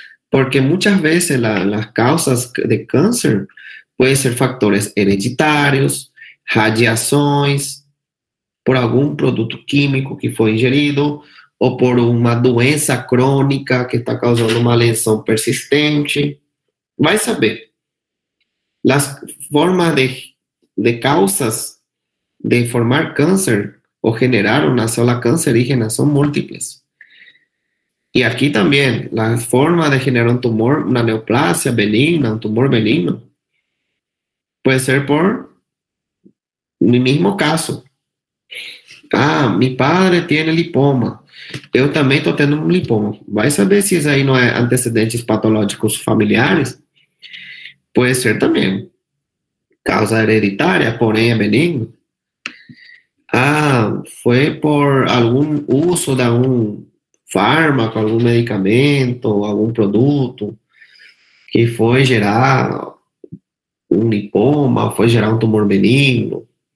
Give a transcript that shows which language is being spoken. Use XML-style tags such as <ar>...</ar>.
<es>porque muchas veces las causas de cáncer pueden ser factores hereditarios,</es> <pt>radiações, por algum produto químico que foi ingerido, ou por uma doença crônica que está causando uma lesão persistente. Vai saber.</pt> <es>Las formas de causas de formar cáncer o generar una célula cancerígena son múltiples. Y aquí también, la forma de generar un tumor, una neoplasia benigna, un tumor benigno, puede ser por mi mismo caso. Ah, mi padre tiene lipoma.</es> <pt>Eu também estou tendo um lipoma. Vai saber se isso aí não é antecedentes patológicos familiares? Pode ser também. Causa hereditária, porém é benigno. Ah, foi por algum uso de algum fármaco, algum medicamento, algum produto que foi gerar um lipoma, foi gerar um tumor benigno.</pt>